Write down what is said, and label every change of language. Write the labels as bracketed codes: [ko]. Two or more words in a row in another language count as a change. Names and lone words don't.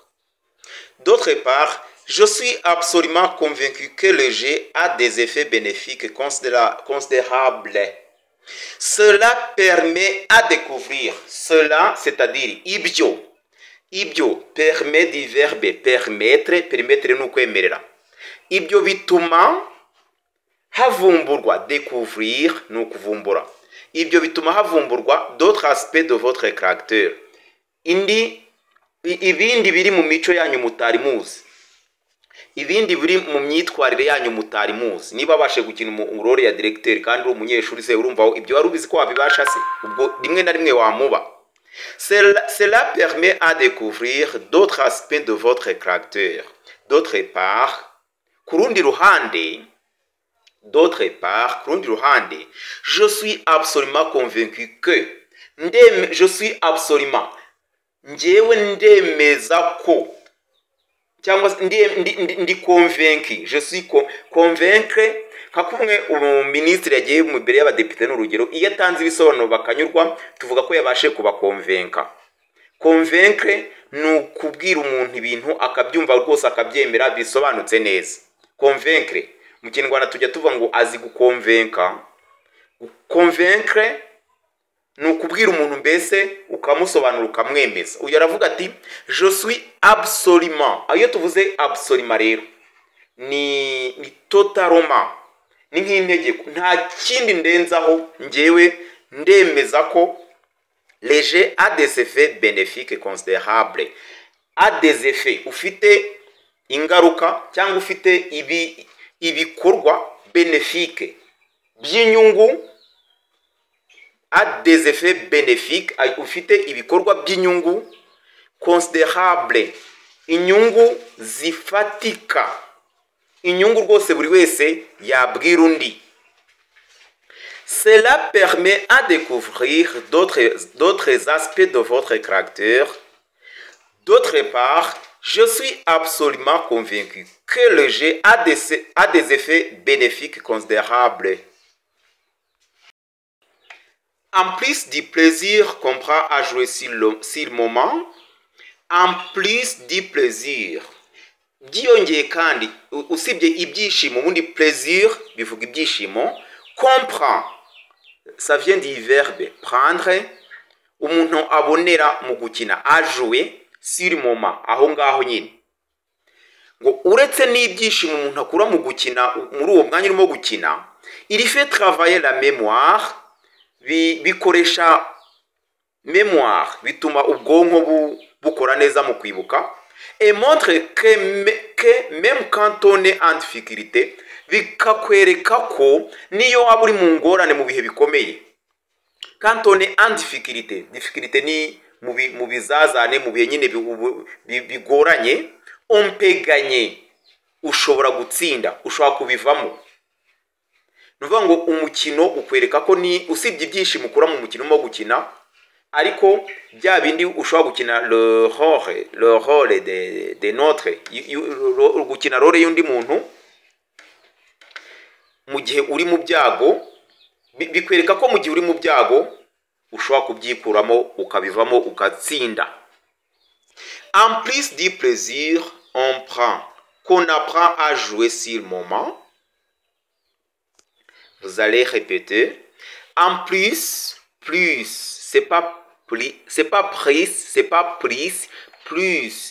[fr] D'autre part, je suis absolument convaincu que le jeu a des effets bénéfiques considérables. Cela permet à découvrir. Cela, c'est-à-dire ibyo. Ibyo permet du verbe permettre. [rw] Permettre ni ukwemerera. Ibyo bituma havumburwa. Découvrir ni ukuvumbura. Ibyo bituma havumburwa [fr] d'autres aspects de votre caractère. [rw] Ibindi biri mu mico yanyu mutari muzi. Ibindi biri mu myitwarire yanyu mutari muzi. Niba bashe gukina mu role ya directeur kandi uri umunyeshuri se urumva ibyo wari ubizi ko wabibasha se ubwo rimwe na rimwe wamuba. [fr] Cela permet à découvrir d'autres aspects de votre caractère. D'autre part, [rw] kurundi ruhande, [fr] je suis absolument convaincu que je suis absolument [rw] njyewe ndemeza ko cyangwa ndi [fr] convaincu. Je suis convaincre [rw] kakumwe umuministre yagiye mu imbere y'abadepite n'urugero iyo atanze ibisobanuro bakanyurwa tuvuga ko yabashe kubakonvenka. Convaincre ni ukubwira umuntu ibintu akabyumva rwose akabyemera bisobanutse neza. Convaincre mu kinyarwanda tujya tuvuga ngo azi gukonvenka. Convaincre ni ukubwira umuntu mbese ukamusobanura ukamwemeza. Uyu aravuga ati [fr] je suis absolument. [rw] Iyo tuvuze absolument rero ni totalement, ni nk'integeko, nta kindi ndenzaho, njyewe ndemeza ko [fr] les jeux a des effets bénéfiques considérables. A des effets, [rw] ufite ingaruka cyangwa ufite ibikorwa bénéfique by'inyungu. [fr] A des effets bénéfiques, [rw] ufite ibikorwa by'inyungu considérable, inyungu zifatika, inyungu rwose buri wese yabwira undi. [fr] Cela permet à découvrir d'autres aspects de votre caractère. D'autre part, je suis absolument convaincu que le jeu a des effets bénéfiques considérables. En plus du plaisir qu'on prend à jouer sur le moment, en plus du plaisir, [rw] byongeye kandi usibye ibyishimo, ubundi plaisir bivuga ibyishimo, [fr] comprend, ça vient du verbe prendre, [rw] umuntu abonera mu gukina, [fr] à jouer sur le moment, [rw] aho ngaho nyine. Ngo uretse n'ibyishimo umuntu akura mu gukina, muri uwo mwanya urimo gukina, [fr] il fait travailler la mémoire, [rw] bikoresha mémoire, bituma ubwonko bukora neza mu kwibuka, [fr] et montre que même quand on est en difficulté, [rw] bikakwereka ko niyo waba uri mu ngorane mu bihe bikomeye. [fr] Quand on est en difficulté, difficulté [rw] ni mu bizazane, mu bihe nyine bigoranye, [fr] on peut gagner, [rw] ushobora gutsinda, ushobora kubivamo. Nuvuga ngo umukino ukwereka ko ni usibye ibyishimo ukura mu mukino mo gukina, ariko bya bindi ushobora gukina [fr] le rôle de notre, [rw] gukina role y'undi muntu mu gihe uri mu byago, bikwereka ko mu gihe uri mu byago ushobora kubyikuramo ukabivamo ugatsinda. [fr] En plus du plaisir qu'on apprend à jouer sur le moment, vous allez répéter. En plus, c'est pas plus, plus.